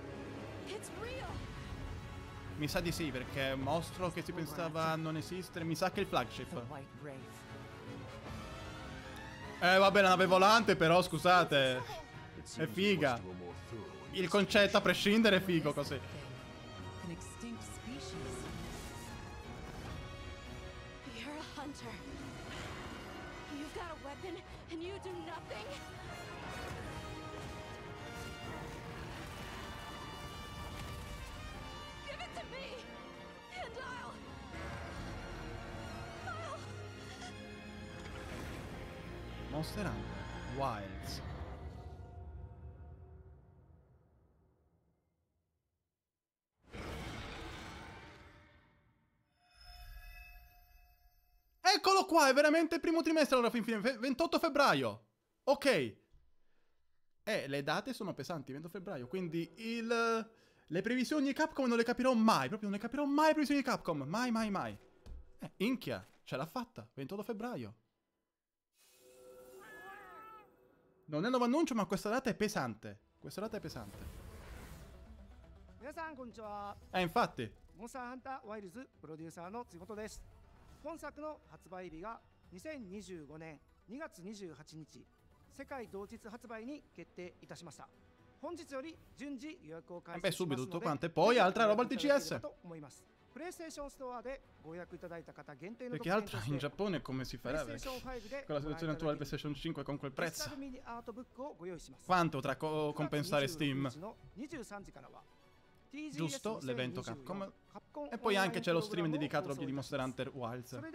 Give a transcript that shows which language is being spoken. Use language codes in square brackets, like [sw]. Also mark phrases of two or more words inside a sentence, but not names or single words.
[it] Mi sa di sì, perché è un mostro che si pensava non esistere. Mi sa che è il flagship. Vabbè, la nave volante però, scusate. È figa. Il concetto a prescindere è figo così. [en] You're a hunter. You've got a weapon and you do nothing? Give it to me and I'll Monster Hunter Wilds. [it] Eccolo qua, è veramente il primo trimestre allora fin fine, 28 febbraio. Ok. Le date sono pesanti, 28 febbraio, quindi le previsioni di Capcom non le capirò mai, proprio non le capirò mai le previsioni di Capcom, mai mai mai. Inchia, ce l'ha fatta, 28 febbraio. Non è nuovo annuncio, ma questa data è pesante. Questa data è pesante. Infatti. [ja] モンスターハンターワイルズプロデューサーのつごとです。本作の発売日が2025年2月28日世界同日発売に決定いたしました。本日より順次予約を開始しますので、 [it] subito tutto quanto e poi altra roba al TCS. [ja] プレイステーションストアでご予約いただいた方限定の [it] Perché altro in Giappone come si farà? Con la situazione attuale del PlayStation 5 con quel prezzo. Quanto potrà compensare Steam? Giusto, l'evento Capcom. E poi anche c'è lo stream dedicato all'opera di Monster Hunter Wilds.